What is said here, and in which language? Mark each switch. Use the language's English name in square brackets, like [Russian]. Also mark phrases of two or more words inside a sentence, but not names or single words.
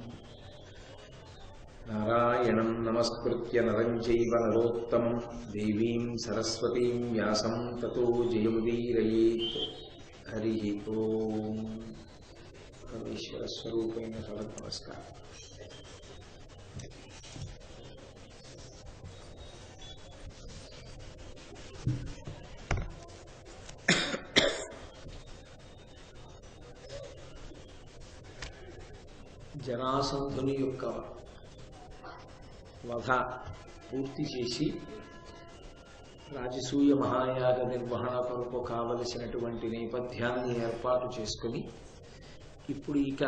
[Sanskrit] नारायणं नमस्कृत्य नरं चैव नरोत्तमं देवीं सरस्वतीं व्यासं ततो जयमुदीरयेत्। हरिः ओम्। परमेश्वरस्वरूपेण नमस्कार। [Telugu] జరాసంధుని యొక్క వధ పూర్తి చేసి రాజసూయ మహాయాగ నిర్వహణ కొరకు కావలసినటువంటి నేపథ్యాన్ని ఏర్పాటు చేసుకుని ఇప్పుడు ఇక